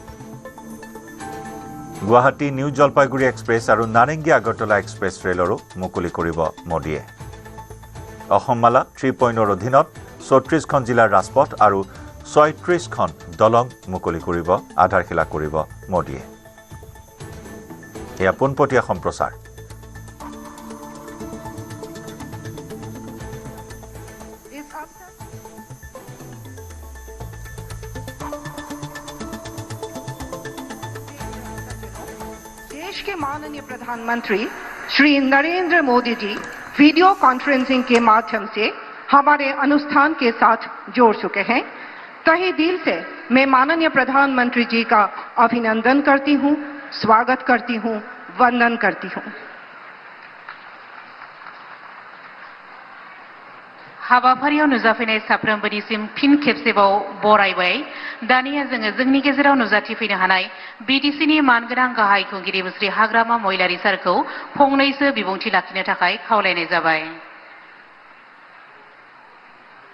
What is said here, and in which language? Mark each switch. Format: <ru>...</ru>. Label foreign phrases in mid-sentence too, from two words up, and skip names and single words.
<as>গুৱাহাটী নিউ জলপাইগুৰি এক্সপ্ৰেছ আৰু নাৰেংগী আগৰতলা এক্সপ্ৰেছ ৰেলৰো মুকলি কৰিব মোদীয়ে অসমমালা 3.0 অধীনত 34খন জিলাৰ ৰাজপথ আৰু 36খন দলং মুকলি কৰিব আধাৰশিলা কৰিব মোদীয়ে এয়া পোনপটীয়া সম্প্ৰচাৰ</as> <hi>देश के माननीय प्रधानमंत्री श्री नरेंद्र मोदी जी वीडियो कॉन्फ्रेंसिंग के माध्यम से हमारे अनुष्ठान के साथ जोड़ चुके हैं तहे दिल से मैं माननीय प्रधानमंत्री जी का अभिनंदन करती हूं स्वागत करती हूं वंदन करती हूं</hi> <brx>हाबाफारियाव नुजाफैनाय साफ्रोमबोनिसिम फिन खेबसेबाव बरायबाय दानिया जोङो जोंनि गेजेराव नुजाथिफैनो हानाय BTCनि मानगोनां गाहाय खुंगिरि मुस्रि हाग्रामा महिलारि सारखौ फंनैसो बिबुंथि लाखिनो थाखाय खावलायनाय जाबाय</brx>